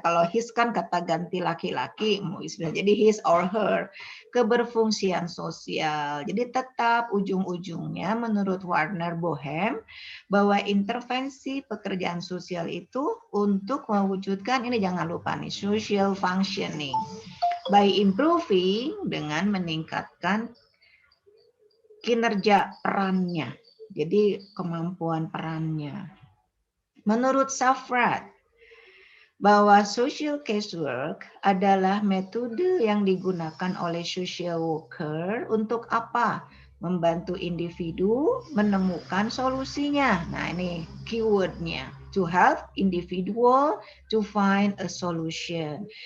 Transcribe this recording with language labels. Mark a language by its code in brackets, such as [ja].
[id] Kalau his kan kata ganti laki-laki, jadi [en] his or her. [id] Keberfungsian sosial. Jadi tetap ujung-ujungnya menurut Warner Boehm bahwa intervensi pekerjaan sosial itu untuk mewujudkan, ini jangan lupa nih, social functioning. [en] By improving, [id] dengan meningkatkan kinerja perannya. Jadi kemampuan perannya. Menurut Safrath, bahwa social casework adalah metode yang digunakan oleh social worker untuk apa? Membantu individu menemukan solusinya. Nah, ini keywordnya. [en] To help individual to find a solution.